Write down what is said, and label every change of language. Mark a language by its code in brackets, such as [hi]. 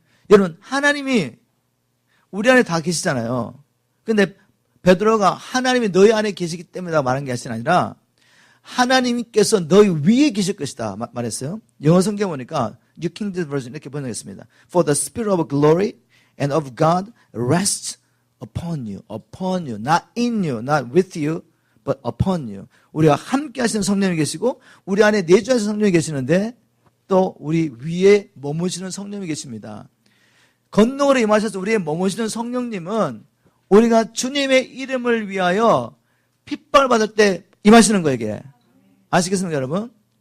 [ko] 여러분, 하나님이 우리 안에 다 계시잖아요. 근데 베드로가 하나님이 너희 안에 계시기 때문에 말한 게 아니라 하나님께서 너희 위에 계실 것이다 말했어요. 영어 성경 보니까 New King James Version 이렇게 번역했습니다. [en] For the Spirit of glory and of God rests upon you, not in you, not with you, but upon you. [ko] 우리와 함께 하시는 성령이 계시고 우리 안에 내주하시는 성령이 계시는데 또 우리 위에 머무시는 성령이 계십니다. 권능으로 임하셔서 우리의 머무시는 성령님은 우리가 주님의 이름을 위하여 핍박을 받을 때 임하시는 거예요, 이게. 아시겠습니까, 여러분?